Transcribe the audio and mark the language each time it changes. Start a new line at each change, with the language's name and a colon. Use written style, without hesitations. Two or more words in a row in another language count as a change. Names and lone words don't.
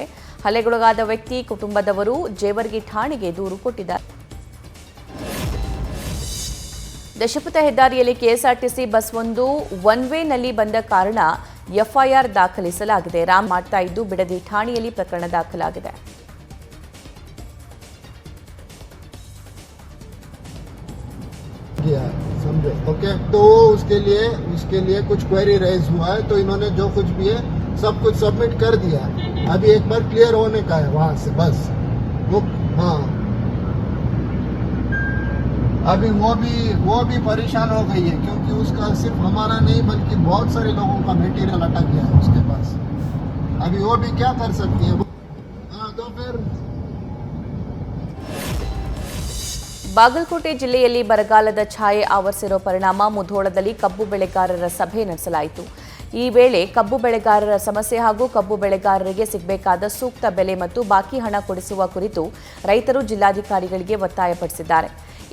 Kannada: ಹಲ್ಲೆಗೊಳಗಾದ ವ್ಯಕ್ತಿ ಕುಟುಂಬದವರು ಜೇವರ್ಗಿ ಠಾಣೆಗೆ ದೂರು ಕೊಟ್ಟಿದ್ದಾರೆ. ದಶಪಥ ಹೆದ್ದಾರಿಯಲ್ಲಿ ಕೆಎಸ್ಆರ್ಟಿಸಿ ಬಸ್ ಒಂದು ಒನ್ ವೇನಲ್ಲಿ ಬಂದ ಕಾರಣ ಎಫ್ಐಆರ್ ದಾಖಲಿಸಲಾಗಿದೆ. ರಾಮ್ ಮಾಡ್ತಾ ಇದ್ದು ಬಿಡದಿ ಠಾಣೆಯಲ್ಲಿ ಪ್ರಕರಣ ದಾಖಲಾಗಿದೆ.
Hindi: समझे ओके। तो उसके लिए कुछ क्वेरी रेज हुआ है, तो इन्होंने जो कुछ भी है सब कुछ सबमिट कर दिया। अभी एक बार क्लियर होने का है वहां से बस वो। हाँ, अभी वो भी परेशान हो गई है क्योंकि उसका सिर्फ हमारा नहीं बल्कि बहुत सारे लोगों का मटेरियल अटक गया है उसके पास। अभी वो भी क्या कर सकती है। हाँ, तो फिर
Kannada: ಬಾಗಲಕೋಟೆ ಜಿಲ್ಲೆಯಲ್ಲಿ ಬರಗಾಲದ ಛಾಯೆ ಆವರಿಸಿರೋ ಪರಿಣಾಮ ಮುಧೋಳದಲ್ಲಿ ಕಬ್ಬು ಬೆಳೆಗಾರರ ಸಭೆ ನಡೆಸಲಾಯಿತು. ಈ ವೇಳೆ ಕಬ್ಬು ಬೆಳೆಗಾರರ ಸಮಸ್ಯೆ ಹಾಗೂ ಕಬ್ಬು ಬೆಳೆಗಾರರಿಗೆ ಸಿಗಬೇಕಾದ ಸೂಕ್ತ ಬೆಲೆ ಮತ್ತು ಬಾಕಿ ಹಣ ಕೊಡಿಸುವ ಕುರಿತು ರೈತರು ಜಿಲ್ಲಾಧಿಕಾರಿಗಳಿಗೆ ಒತ್ತಾಯಪಡಿಸಿದ್ದಾರೆ.